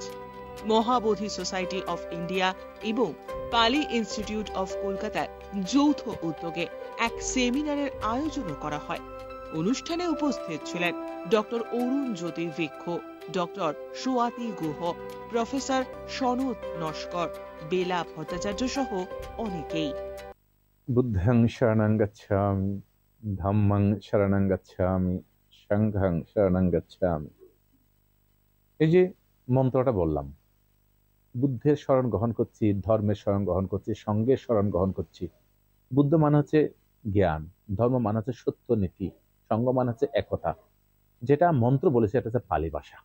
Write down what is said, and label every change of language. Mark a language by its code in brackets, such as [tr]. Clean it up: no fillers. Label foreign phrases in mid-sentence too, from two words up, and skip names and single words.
[bn] মহাবোধি সোসাইটি অফ ইন্ডিয়া এবং পালি ইনস্টিটিউট অফ কলকাতার যৌথ উদ্যোগে এক সেমিনারের আয়োজনও করা হয়। অনুষ্ঠানে উপস্থিত ছিলেন ডক্টর অরুণ জ্যোতি বৃক্ষ, ডক্টর সুয়াতি গুহ, প্রফেসর সনৎ নস্কর, বেলা ভট্টাচার্য সহ অনেকেই। [pi] বুদ্ধং শরণং গচ্ছামি, ধম্মং শরণং গচ্ছামি, সংঘং শরণং গচ্ছামি। [bn] এই যে মন্ত্রটা বললাম, বুদ্ধের শরণ গ্রহণ করছি, ধর্মের শরণ গ্রহণ করছি, সঙ্গের শরণ গ্রহণ করছি। বুদ্ধ মানে হচ্ছে জ্ঞান, ধর্ম মানে হচ্ছে সত্য নীতি, সঙ্গ মানে হচ্ছে একতা। যেটা মন্ত্র বলেছে এটা হচ্ছে পালি ভাষা।